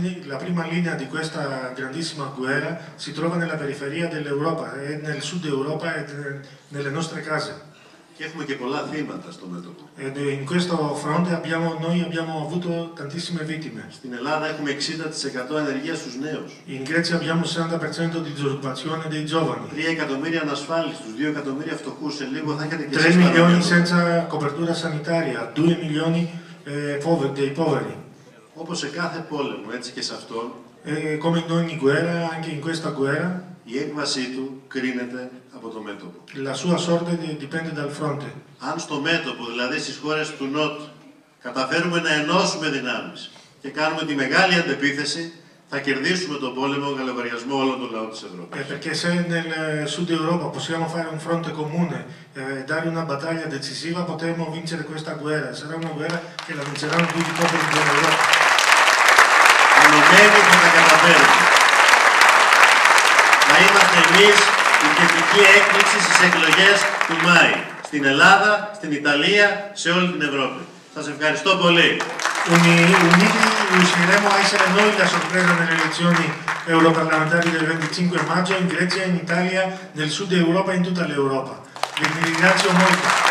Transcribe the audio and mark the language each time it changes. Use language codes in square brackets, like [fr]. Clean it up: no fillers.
[it] La prima linea di questa grandissima guerra si trova nella periferia dell'Europa, nel sud Europa e nelle nostre case. [el] Και έχουμε και πολλά θύματα στο μέτωπο. [it] In questo fronte noi abbiamo avuto tantissime vittime. [el] Στην Ελλάδα έχουμε 60% ανεργία στους νέους. [it] In Grecia abbiamo 60% di disoccupazione dei giovani. [el] 3 εκατομμύρια ανασφάλιστους, 2 εκατομμύρια φτωχούς. Σε λίγο θα έχετε και [it] 3 milioni senza copertura sanitaria, 2 milioni dei poveri. [el] Όπως σε κάθε πόλεμο, έτσι και σε αυτόν. [it] Come in ogni guerra, anche in questa guerra. [el] Η έκβασή του κρίνεται από το μέτωπο. [it] La sua sorte dipende dal fronte. [el] Αν στο μέτωπο, δηλαδή στις χώρες του Νότου, καταφέρουμε να ενώσουμε δυνάμεις και κάνουμε τη μεγάλη αντεπίθεση, θα κερδίσουμε τον πόλεμο για λογαριασμό όλων των λαών της Ευρώπης. [it] Perché se nel sud Europa possiamo fare un fronte comune, dare una battaglia decisiva, potremo vincere questa guerra. Sarà una guerra che la vinceranno tutti i popoli dell'Europa. [el] Ενωμένοι θα τα καταφέρουμε. Θα είμαστε εμείς η θετική έκπληξη στις εκλογές του Μάη. Στην Ελλάδα, στην Ιταλία, σε όλη την Ευρώπη. Σας ευχαριστώ πολύ. [it] Uniti riusciremo a essere noi la sorpresa nelle elezioni europarlamentari del 25 maggio in Grecia, in Italia, nel sud Europa e in tutta l'Europa. Vi ringrazio molto.